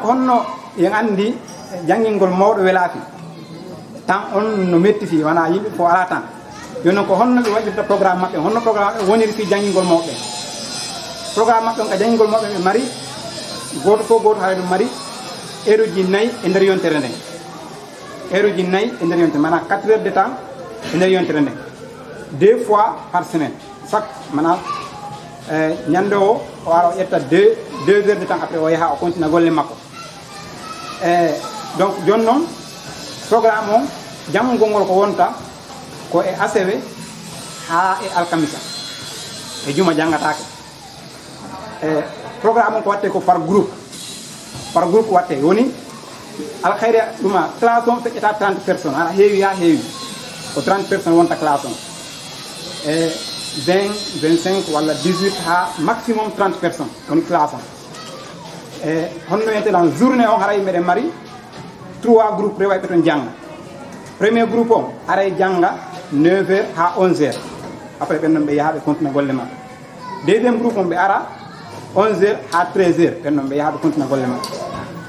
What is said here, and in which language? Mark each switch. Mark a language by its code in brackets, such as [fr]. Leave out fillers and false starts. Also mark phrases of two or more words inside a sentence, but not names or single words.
[ff] honno yen andi janngingol mawɗo welaafi tan on no metti fi wona yimɓe fof ala tan joni noon ko honno ɓe waɗirta programme maɓɓe honno programme maɓɓe woniri fi janngingol mawɓe programme maɓɓe on ka janngingol mawɓe ɓe mari goto fof goto haɗa ɗum mari heure uji 4 e nder yontere nden heure uji 4 e nder yontere mana [fr] 4 heures de temps [ff] e nder yontere nden [fr] 2 fois par semaine [ff] chaque mana ñande o wara o ƴetta [fr] 2 heures de temps [ff] après o yaha o continue golle makko donc joni noon programme o janngol ngol ko wonta ko e ACW ha e alkamisa e juma janngatake programme o ko watte ko [fr] par groupe [ff] watte woni alkhayri ɗuma classe on feƴƴata 30 personnes aɗa heewi ha heewi ko 30 personnes wonta classe on e 20 25 walla 18 ha maximum 30 personnes woni classe on e honno wiyeten journée o haray meɗen mari 3 groupe rewa ɓe toon jangga [fr] premier groupe [ff] o aray jangga 9 heures ha 11 heures après ɓen noon ɓe yaha ɓe continue golle maɓɓe [fr] deuxiéme groupe [ff] on ɓe ara 11 heures ha 13 heures ɓen noon ɓe yaha ɓe continue golle maɓɓe